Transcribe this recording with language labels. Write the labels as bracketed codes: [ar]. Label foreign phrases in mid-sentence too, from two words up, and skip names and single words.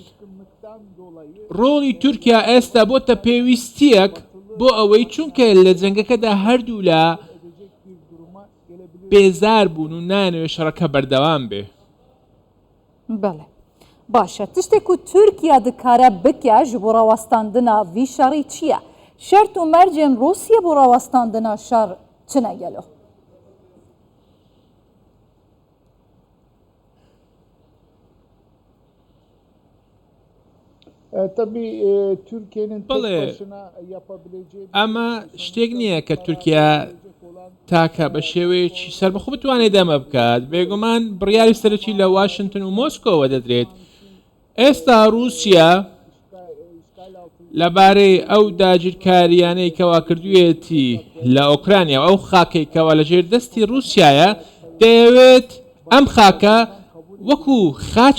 [ckb] ڕۆڵی تورکیا ئێستا بۆتە پێویستیەک بۆ ئەوەی چونکە لە جەنگەکەدا هەردوو لە بێزار بوون و نانەوێ شەڕەکە بەردەوام بێ [ku] بەڵێ باشە تشتێک و تورکیا دکارە بکە ji بۆ ڕاوەستاندنا vî şerî çi ye şert û mercên Rûsye bû rawestandina şer çi ne gelo? [tr] Tabii Türkiye'nin tek başına yapabileceği [ckb] ئەمە شتێک نییە کە تورکیا تاکە بە شێوەیەکی سەربەخۆ بتوانێت دەمە بکات بێگومان بڕیاری سەرەکی لە واشنگتن و مۆسکۆوە دەدرێت ئێستا رووسیا لەبارەی ئەو داگیرکاریانەی کەوا کردوێتی لە ئۆکرانیا ئەو خاکەی کەوا لە ژێر دەستی رووسایە دەیەوێت ئەم خاکە وەکو خاچی